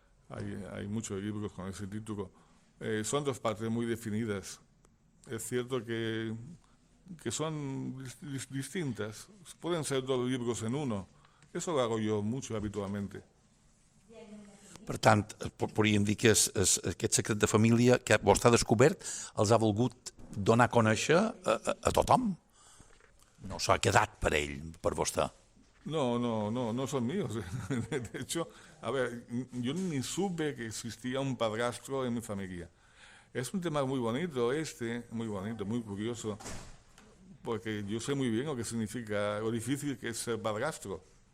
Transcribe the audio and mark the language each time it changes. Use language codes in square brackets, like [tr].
[es] Hay muchos libros con ese título. Son dos partes muy definidas. Es cierto que son distintas. Pueden ser dos libros en uno. Eso lo hago jo mucho habitualmente. [ca] Per tant, podríem dir que aquest secret de família que vostè ha descobert els ha volgut donar a conèixer a tothom. No s'ha quedat per ell, per vostè. [es] No son míos. De hecho, a ver, yo ni supe que existía un padrastro en mi familia. Es un tema muy bonito muy bonito, muy curioso, porque yo sé muy bien lo que significa, lo difícil que es ser padrastro.